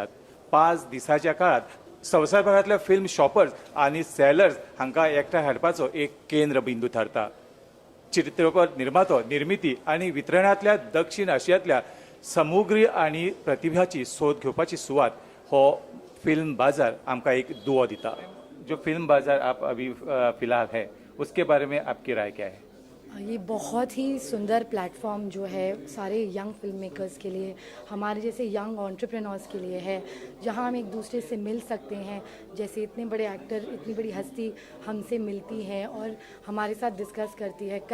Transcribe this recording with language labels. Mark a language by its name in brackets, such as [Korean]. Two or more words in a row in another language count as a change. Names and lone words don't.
[Konkani] 5 दिसाच्या काळात संवसारभरातल्या [English] film shoppers [Konkani] आणि सेलर्स हांकां एकठांय हाडपाचो एक केंद्र बिंदू थारता. चित्रपट निर्मातो, निर्मिती आणि वितरणातल्या दक्षिण आशियांतल्या समुद्री आणि प्रतिभाची सोद घेवपाची सुवात हो फिल्म बाजार आमकां एक दुओ दिता. [Hindi] जो फिल्म बाजार आप अभी फिलहाल है, उसके बारे में आपकी राय क्या है? ये बहुत ही सुंदर प्लेटफॉर्म जो है सारे [English] young film makers [Hindi] के लिए, हमारे जैसे [English] young entrepreneurs [Hindi] के लिए है, जहां हम एक दूसरे से मिल सकते हैं. जैसे इतने बड़े एक्टर, इतनी बड़ी हस्ती हमसे मिलती हैं और हमारे साथ डिस्कस करती है.